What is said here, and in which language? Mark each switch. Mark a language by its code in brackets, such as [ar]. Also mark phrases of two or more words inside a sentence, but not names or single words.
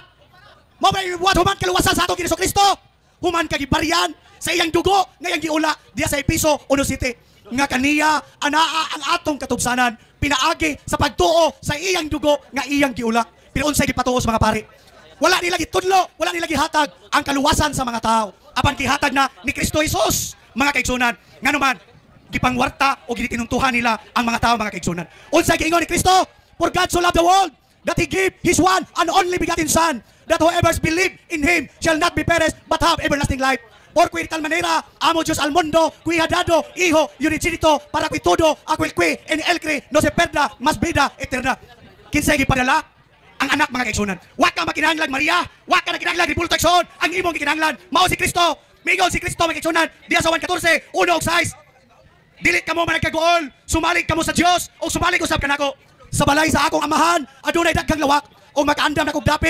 [ceb] Mao ba imong ibuhat human kaluwasan sa atong Kristo? Human kagibaryan sa iyang dugo nga iyang giula diya sa Episo 1:7 nga kaniya anaa ang atong katubsanan pinaagi sa pagtuo sa iyang dugo nga iyang giula. Pero unsay gipatuo sa mga pari? Wala nila gitudlo, wala nila gihatag ang kaluwasan sa mga tao. Apan gihatag na ni Kristo Jesus, mga kaigsunan. Nga naman, gipangwarta o ginitinuntuhan nila ang mga tao, mga kaigsunan. Unsay giingon ni Kristo? [en] For God so loved the world that He gave His one and only begotten Son, that whoever believe in Him shall not be perished but have everlasting life. [es] Por qui de tal manera amo Dios al mundo, qui ha dado Hijo unigénito para que todo aquel que en él cree no se perda, mas vida eterna. [ceb] Kinsay gipadala? Ang anak, mga kaigsunan. Wa ka makinahanglan Maria, wa ka nakinahanglan ribulto igsoon, ang imong gikinahanglan mao si Kristo. Migon si Kristo, mga kaigsunan. Diya sa 1:14, 1:6. Dili kamo man nagkagool, sumalig kamo sa Dios o sumalig usab kanako. Sa balay sa akong amahan adunay daghang lawak o makaandam na kog dapit.